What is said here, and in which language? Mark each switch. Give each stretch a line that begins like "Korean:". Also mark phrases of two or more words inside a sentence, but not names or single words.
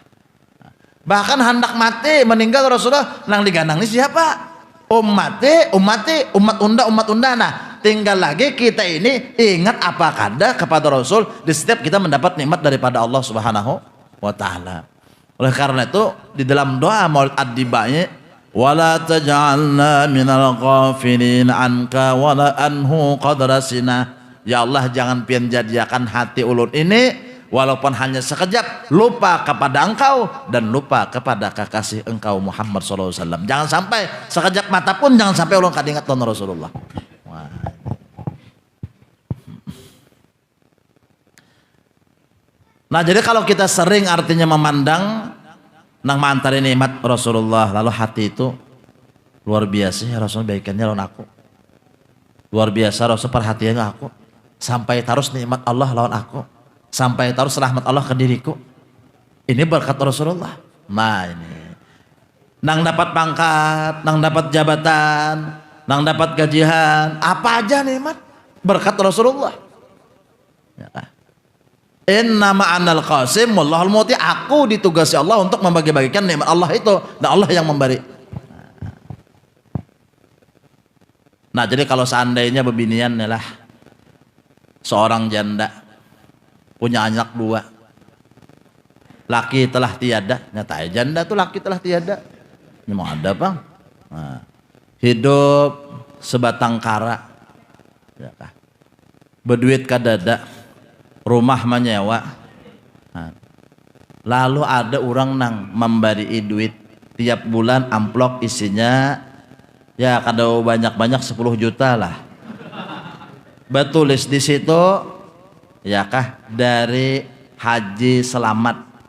Banjar: Bahkan hendak mati meninggal Rasulullah nang digandang ini siapa? Umat unda. Nah tinggal lagi kita ini ingat apa kada kepada Rasul di setiap kita mendapat nikmat daripada Allah Subhanahu wa taala. Oleh karena itu di dalam doa Maulid Ad-Dibai
Arabic: ولا تجعلنا من الغافلين عنك ولا عنه قدر سنة.
Banjar: Ya Allah jangan pian jadikan hati ulun ini walaupun hanya sekejap lupa kepada engkau dan lupa kepada kekasih engkau Muhammad SAW. Jangan sampai sekejap mata pun jangan sampai ulun kadingat ton Rasulullah. Wah. Nah jadi kalau kita sering artinya memandang nang mantari nikmat Rasulullah lalu hati itu luar biasa ya Rasul baikannya lawan aku. Luar biasa Rasul perhatiannya aku. Sampai terus nikmat Allah lawan aku. Sampai terus rahmat Allah ke diriku. Ini berkat Rasulullah. Nah ini nang dapat pangkat, nang dapat jabatan, nang dapat gajian, apa aja nikmat berkat Rasulullah ya.
Arabic: إنما أنا القاسم والله المعطي.
Banjar: Aku ditugasi Allah untuk membagi-bagikan nikmat Allah itu dan Allah yang memberi. Nah jadi kalau seandainya bebinian lah seorang janda punya anak dua, laki telah tiada, nyata janda tuh laki telah tiada, memang ada bang. Nah, hidup sebatang kara, ya kah? Berduit kadada, rumah menyewa. Nah, lalu ada orang nang memberi duit tiap bulan amplop isinya ya kada banyak-banyak 10 juta lah. Betulis di situ ya kah dari Haji Selamat.